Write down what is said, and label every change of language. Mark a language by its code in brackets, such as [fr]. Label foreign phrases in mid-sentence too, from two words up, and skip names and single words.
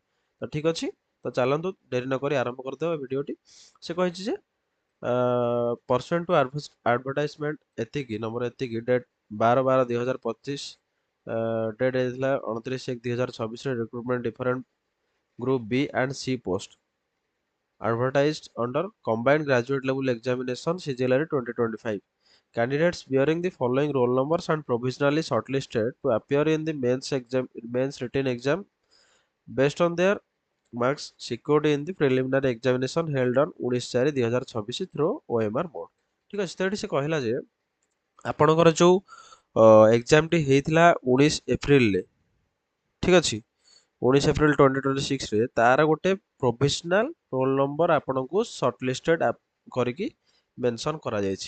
[or] ତ ଠିକ୍ ଅଛି, ତ ଚାଲନ୍ତୁ ଡେରି ନକରି ଆରମ୍ଭ କରିଦେବା ଭିଡ଼ିଓଟି। ସେ କହିଛି ଯେ [en] percent to advertisement [or] ଏତିକି ନମ୍ବର ଏତିକି ଡେଟ୍ 12/12/2025, ଡେଟ୍ ହେଇଥିଲା 29/1/2026ରେ [en] recruitment different group B and C post advertised under combined graduate level examination CGLR 2025. Candidates bearing the following roll numbers and provisionally shortlisted to appear in the mains written exam based on their marks secured in the preliminary examination held on 19/4/2026 through OMR mode। [or] ঠিক ଅଛି, ତ ଏଠି ସେ କହିଲା ଯେ ଆପଣଙ୍କର ଯେଉଁ ଏକ୍ଜାମଟି ହେଇଥିଲା 19 ଏପ୍ରିଲରେ, ଠିକ୍ ଅଛି, 19 ଏପ୍ରିଲ 2026ରେ ତାର ଗୋଟେ [en] provisional roll number [or] ଆପଣଙ୍କୁ ସର୍ଟଲିଷ୍ଟେଡ୍ କରିକି ମେନସନ୍ କରାଯାଇଛି।